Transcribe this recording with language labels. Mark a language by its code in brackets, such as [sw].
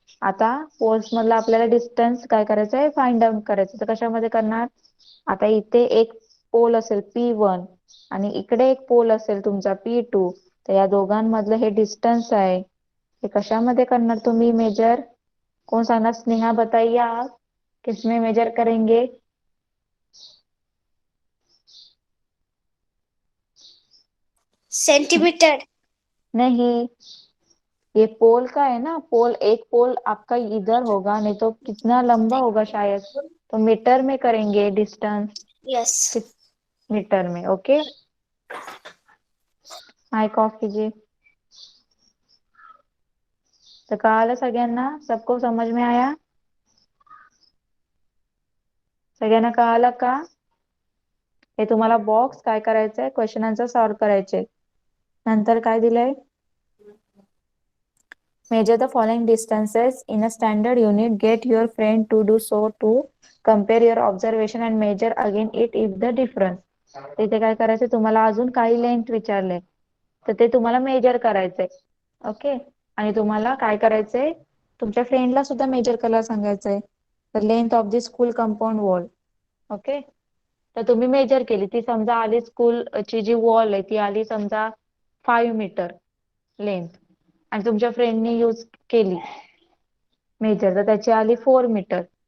[mr] आता पोल्स मधला आपल्याला डिस्टन्स काय करायचंय? फाइंड आउट करायचं, तर कशामध्ये करणार? आता इथे एक पोल असेल P1 आणि इकडे एक पोल असेल तुमचा P2, तर या दोघांमधलं हे डिस्टन्स आहे, हे कशामध्ये करणार तुम्ही मेजर? कौन सांगणार? [hi] स्नेहा बताइए आप, किसमें मेजर करेंगे? सेंटीमीटर। नहीं, ये पोल का है ना, पोल, एक पोल आपका इधर होगा, नहीं तो कितना लंबा होगा शायद, तो मीटर में करेंगे डिस्टेंस, [en] Yes. [hi] मीटर में. ओके, माइक ऑफ कीजिए. [mr] तो कळालं सगळ्यांना? [hi] सबको समझ में आया? [mr] सगळ्यांना कळालं का? हे तुम्हाला बॉक्स काय करायचंय? क्वेश्चन आन्सर सॉल्व्ह करायचे. नंतर काय दिलंय? [en] Measure the following distances in a standard unit. Get your friend to do so to compare your observation and measure again it if the difference. [mr] तिथे काय करायचंय तुम्हाला? अजून काही लेंथ विचारले तर ते तुम्हाला मेजर करायचंय. ओके, आणि तुम्हाला काय करायचंय? तुमच्या फ्रेंडला सुद्धा मेजर करायला सांगायचंय. तर [en] Length of the school compound wall. [mr] Okay, तर तुम्ही मेजर केली, ती समजा आली, स्कूलची जी वॉल आहे ती आली समजा 5 मीटर लेंथ, आणि तुमच्या फ्रेंडने यूज केली मेजर, तर त्याची आली 4 मीटर.